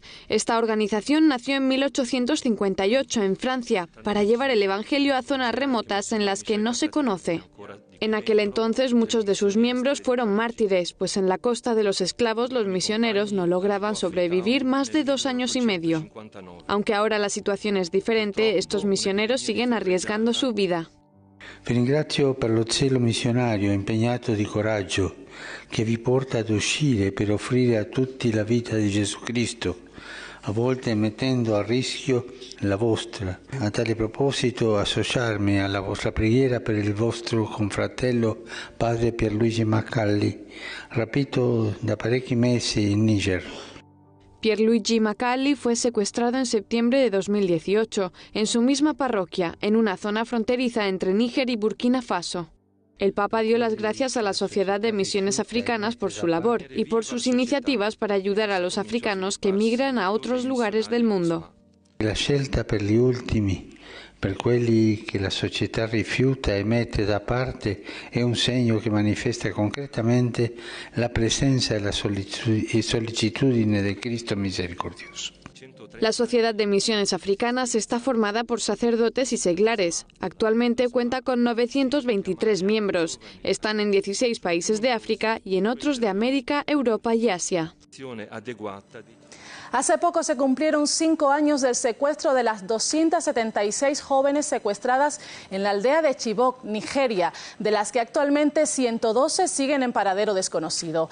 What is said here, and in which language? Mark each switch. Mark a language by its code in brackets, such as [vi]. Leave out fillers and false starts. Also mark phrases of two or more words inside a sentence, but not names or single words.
[es] Esta organización nació en 1858 en Francia para llevar el Evangelio a zonas remotas en las que no se conoce. En aquel entonces muchos de sus miembros fueron mártires, pues en la costa de los esclavos los misioneros no lograban sobrevivir más de 2 años y medio. Aunque ahora la situación es diferente, estos misioneros siguen arriesgando su vida. [it] Vi ringrazio per lo zelo missionario impegnato di coraggio che vi porta ad uscire per offrire a tutti la vita di Gesù Cristo, a volte mettendo a rischio la vostra. A tale proposito associarmi alla vostra preghiera per il vostro confratello padre Pierluigi Macali, rapito da parecchi mesi in Niger. [es] Pierluigi Macali fue secuestrado en septiembre de 2018, en su misma parroquia, en una zona fronteriza entre Níger y Burkina Faso. El Papa dio las gracias a la Sociedad de Misiones Africanas por su labor y por sus iniciativas para ayudar a los africanos que migran a otros lugares del mundo. [it] La scelta per gli ultimi, per quelli che la società rifiuta e mette da parte, è un segno che manifesta concretamente la presenza e la sollecitudine del Cristo misericordioso. [es] La Sociedad de Misiones Africanas está formada por sacerdotes y seglares. Actualmente cuenta con 923 miembros. Están en 16 países de África y en otros de América, Europa y Asia. Hace poco se cumplieron 5 años del secuestro de las 276 jóvenes secuestradas en la aldea de Chibok, Nigeria, de las que actualmente 112 siguen en paradero desconocido.